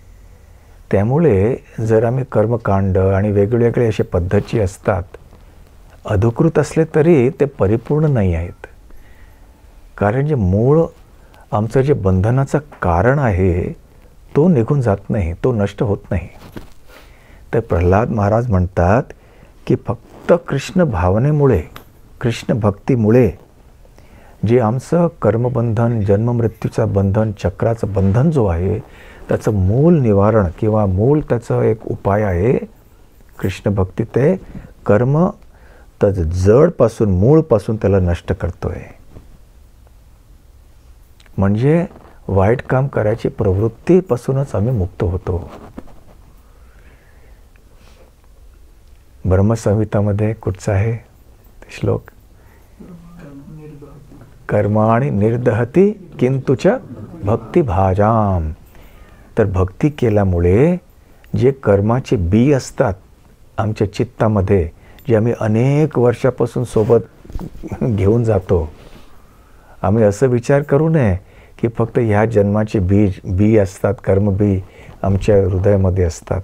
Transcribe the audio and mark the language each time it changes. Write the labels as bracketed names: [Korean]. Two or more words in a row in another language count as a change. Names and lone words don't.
[Marathi] त्यामुळे जर आम्ही कर्मकांड आणि वेगवेगळे असे पद्धती असतात, अधिकृत असले तरी ते परिपूर्ण नाही आहेत. कारण जे मूळ आमचं जे बंधनाचं कारण आहे तो निघून जात नाही, तो नष्ट होत नाही. तर प्रल्हाद महाराज म्हणतात की फक्त कृष्ण भावनेमुळे, कृष्ण भक्तीमुळे जे आमचं कर्मबंधन, जन्ममृत्यूचं बंधन, चक्राचं बंधन जो आहे त्याचं मूळ निवारण किंवा मूळ त्याचं एक उपाय आहे कृष्ण भक्ती. ते कर्म तर जडपासून, मूळपासून त्याला नष्ट करतोय. म्हणजे वाईट काम करायची प्रवृत्तीपासूनच आम्ही मुक्त होतो. ब्रह्मसंहितामध्ये कुठचा आहे श्लोक? [Sanskrit] कर्माणि निर्दहती किंतुच भक्ती भाजाम. [Marathi] तर भक्ती केल्यामुळे जे कर्माचे बी असतात आमच्या चित्तामध्ये, जे आम्ही अनेक वर्षापासून सोबत घेऊन जातो, आम्ही असं विचार करू नये की फक्त ह्या जन्माचे बी असतात, कर्मबी आमच्या हृदयामध्ये असतात.